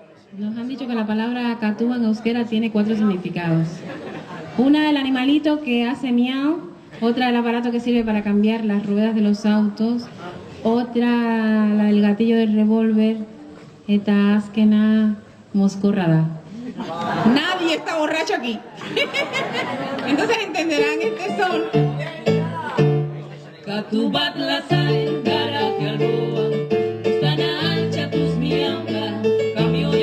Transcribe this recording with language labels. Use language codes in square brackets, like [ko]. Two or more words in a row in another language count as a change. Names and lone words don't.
[es] Nos han dicho que la palabra catúa en euskera tiene 4 significados. Una, el animalito que hace miau. Otra, el aparato que sirve para cambiar las ruedas de los autos. Otra, el gatillo del revólver. [eu] Eta azkena moskorra da. [es] Nadie está borracho aquí. Entonces entenderán este son. [eu] Katu bat lasai garate alboan, uztana altxatuz miauka, kamioi